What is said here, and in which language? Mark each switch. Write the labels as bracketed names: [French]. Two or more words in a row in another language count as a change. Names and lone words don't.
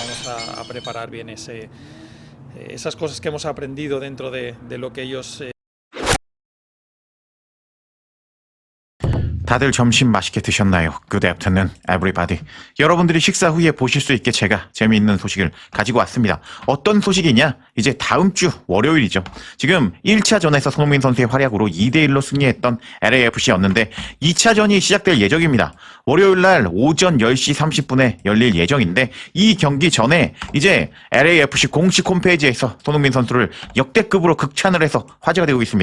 [Spanish] a preparar bien esas cosas que hemos aprendido dentro de lo que ellos [Korean] 다들 점심 맛있게 드셨나요? [English] Good afternoon, everybody. [Korean] 여러분들이 식사 후에 보실 수 있게 제가 재미있는 소식을 가지고 왔습니다. 어떤 소식이냐? 이제 다음 주 월요일이죠. 지금 1차전에서 손흥민 선수의 활약으로 2대1로 승리했던 LAFC였는데 2차전이 시작될 예정입니다. 월요일날 오전 10시 30분에 열릴 예정인데 이 경기 전에 이제 LAFC 공식 홈페이지에서 손흥민 선수를 역대급으로 극찬을 해서 화제가 되고 있습니다.